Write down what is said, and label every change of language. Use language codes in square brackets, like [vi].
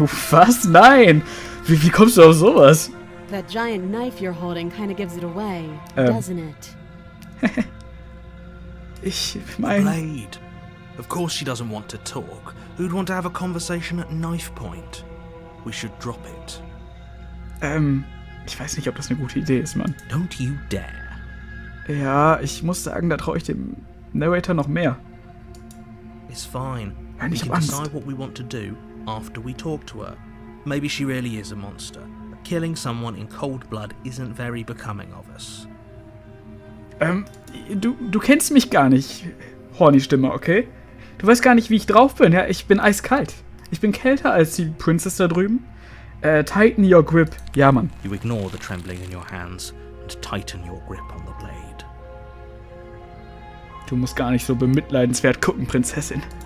[de] Was? Nein! Wie kommst du auf sowas? [en] That giant knife you're holding kind of gives it away, doesn't it? [de] Ich meine... [en] Blade. Of course she doesn't want to talk. Who'd want to have a conversation at knife point? We should drop it. [de] Ich weiß nicht, ob das eine gute Idee ist, Mann. [en] Don't you dare. [de] Ja, ich muss sagen, da traue ich dem Narrator noch mehr. [en] It's fine. [de] Nein, [en] We [de] ich [en] can [de] hab Angst. [en] decide what we want to do after we talk to her. Maybe she really is a monster. But killing someone in cold blood isn't very becoming of us. [de] Du kennst mich gar nicht, horny Stimme, okay? Du weißt gar nicht, wie ich drauf bin, ja? Ich bin eiskalt. Ich bin kälter als die Princess da drüben. [en] Tighten your grip. [de] Ja, Mann. [en] You ignore the trembling in your hands and tighten your grip on the blade. [de] Du musst gar nicht so bemitleidenswert gucken, Prinzessin.